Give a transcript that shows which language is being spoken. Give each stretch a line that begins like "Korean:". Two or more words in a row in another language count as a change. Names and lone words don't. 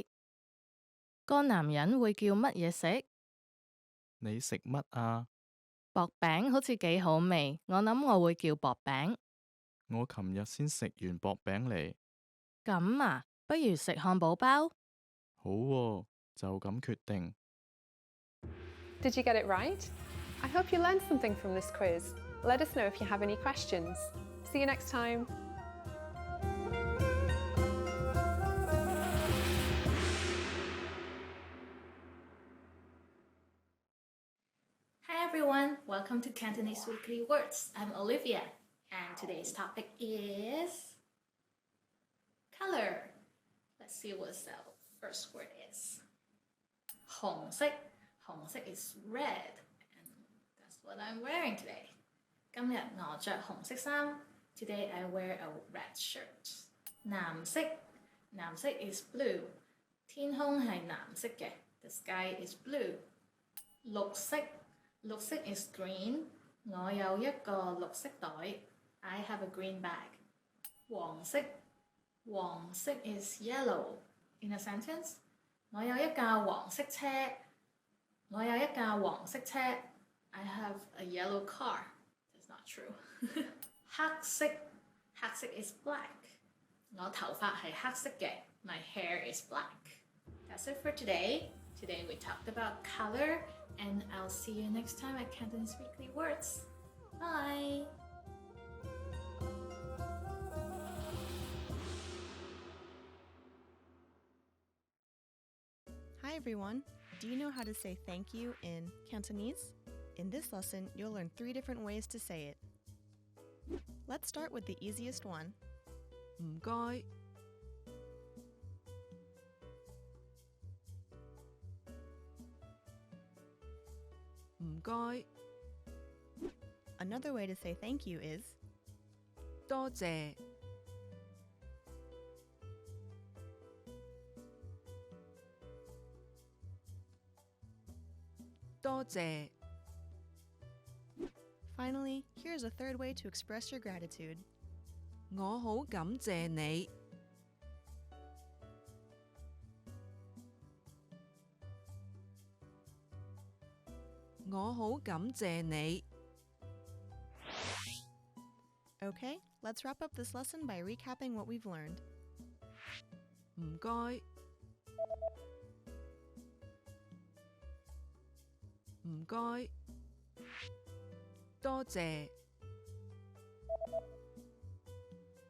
Cantonese: 個男人會叫乜嘢食？你食乜啊？薄餅好似幾好味，我諗我會叫薄餅。我琴日先食完薄餅嚟。咁啊，不如食漢堡包？好喎，就咁決定。
English: Did you get it right? I hope you learned something from this quiz. Let us know if you have any questions. See you next time. Hi everyone, welcome to Cantonese Weekly Words. I'm Olivia, and today's topic is color. Let's see what the first word is.
Cantonese: 紅色.
English: 紅色 is red, and that's what I'm wearing today.
Cantonese: 今日我着紅色衫.
English: Today I wear a red shirt.
Cantonese: 藍色. 藍色
English: is blue.
Cantonese: 天空係藍色嘅.
English: The sky is blue.
Cantonese: 綠色. 綠色
English: is green.
Cantonese: 我有一個綠色袋.
English: I have a green bag.
Cantonese: 黃色. 黃色
English: is yellow. In a sentence,
Cantonese: 我有一架黃色車. 我有一架黃色車.
English: I have a yellow car. That's not true.
Cantonese: 黑色. 黑色
English: is black.
Cantonese: 我頭髮係黑色嘅.
English: My hair is black. That's it for today. Today we talked about color, and I'll see you next time at Cantonese Weekly Words. Bye! Hi everyone! Do you know how to say thank you in Cantonese? In this lesson, you'll learn 3 different ways to say it. Let's start with the easiest one.
Cantonese: 唔該。唔該。
English: Another way to say thank you is
Cantonese: 多謝。多謝。
English: Finally, here's a third way to express your gratitude.
Cantonese: 我好感謝你。我好感謝你。
English: Okay, let's wrap up this lesson by recapping what we've learned.
Cantonese: 唔該。唔該。多謝。